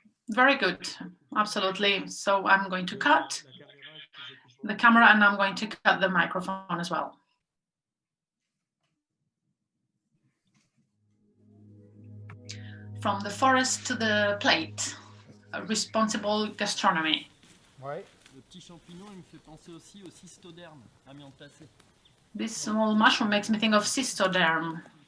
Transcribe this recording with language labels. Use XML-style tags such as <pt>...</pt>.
<en>Very good, absolutely. So I'm going to cut the camera and I'm going to cut the microphone as well. From the forest to the plate, responsible gastronomy.</en> <fr>Ouais. Le petit champignon, il me fait penser aussi au cystoderme, amiantacé.</fr> <en>This small mushroom makes me think of cystoderm.</en>